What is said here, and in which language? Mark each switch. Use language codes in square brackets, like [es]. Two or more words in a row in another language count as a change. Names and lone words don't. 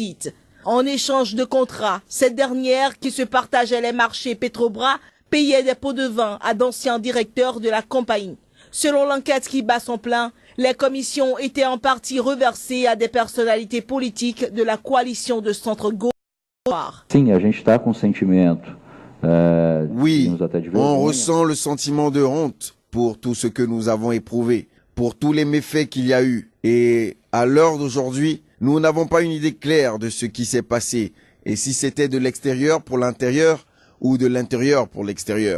[fr] En échange de contrats, cette dernière, qui se partageait les marchés Petrobras, payait des pots de vin à d'anciens directeurs de la compagnie. Selon l'enquête qui bat son plein, les commissions étaient en partie reversées à des personnalités politiques de la coalition de centre-gauche. [pt] Sim, a gente está com sentimento. [fr] Oui, on ressent le sentiment de honte pour tout ce que nous avons éprouvé, pour tous les méfaits qu'il y a eu. Et à l'heure d'aujourd'hui, nous n'avons pas une idée claire de ce qui s'est passé. Et si c'était de l'extérieur pour l'intérieur ou de l'intérieur pour l'extérieur.